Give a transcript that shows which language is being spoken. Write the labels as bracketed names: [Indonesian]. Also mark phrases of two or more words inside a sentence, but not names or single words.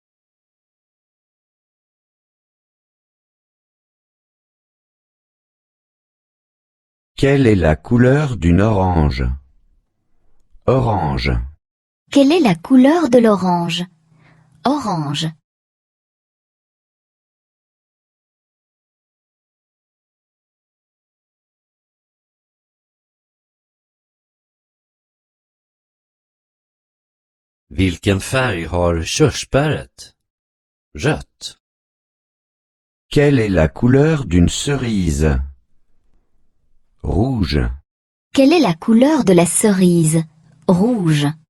[French] Quelle est la couleur d'une orange? Orange. Quelle est la couleur de l'orange? Orange. [Swedish] Vilken färg har körsbäret? Rött. [French] Quelle est la couleur d'une cerise? Rouge. Quelle est la couleur de la cerise? Rouge.